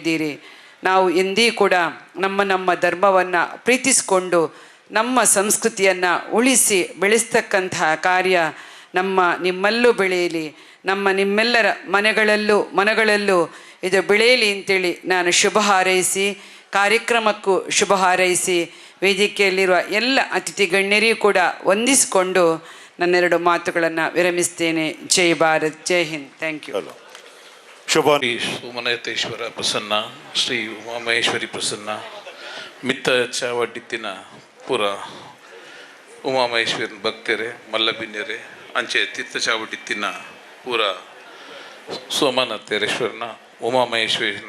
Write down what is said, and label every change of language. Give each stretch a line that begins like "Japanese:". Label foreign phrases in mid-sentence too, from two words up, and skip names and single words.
Kannada: ನಾವು ಎಂದೂ ಕೂಡ ನಮ್ಮ ಧರ್ಮವನ್ನು ಪ್ರೀತಿಸಿಕೊಂಡು ನಮ್ಮ ಸಂಸ್ಕೃತಿಯನ್ನು ಉಳಿಸಿ ಬೆಳೆಸ್ತಕ್ಕಂತಹ ಕಾರ್ಯ ನಿಮ್ಮಲ್ಲೂ ಬೆಳೆಯಲಿ, ನಿಮ್ಮೆಲ್ಲರ ಮನಗಳಲ್ಲೂ ಇದು ಬೆಳೆಯಲಿ ಅಂತೇಳಿ ನಾನು ಶುಭ ಹಾರೈಸಿ, ಕಾರ್ಯಕ್ರಮಕ್ಕೂ ಶುಭ ಹಾರೈಸಿ, ವೇದಿಕೆಯಲ್ಲಿರುವ ಎಲ್ಲ ಅತಿಥಿ ಗಣ್ಯರಿಗೂ ಕೂಡ ವಂದಿಸಿಕೊಂಡು ನನ್ನೆರಡು ಮಾತುಗಳನ್ನು ವಿರಮಿಸ್ತೇನೆ. ಜೈ ಭಾರತ್, ಜೈ ಹಿಂದ್.
English: thank you.
Kannada: ಶುಭ.
Tulu: ಸೋಮನಾಥೇಶ್ವರ ಪ್ರಸನ್ನ, ಶ್ರೀ ಉಮಾಮಹೇಶ್ವರಿ ಪ್ರಸನ್ನ, ಮಿತ್ತ ಚಾವಡ್ಡಿತ್ತಿನ ಪೂರ ಉಮಾಮಹೇಶ್ವರನ ಭಕ್ತರೇ, ಮಲ್ಲಬಿನ್ಯರೇ, ಅಂಚೆ ತೀರ್ಥ ಚಾವಡ್ಡಿತ್ತಿನ ಪೂರ ಸೋಮನಾಥೇಶ್ವರನ ಉಮಾಮಹೇಶ್ವರನ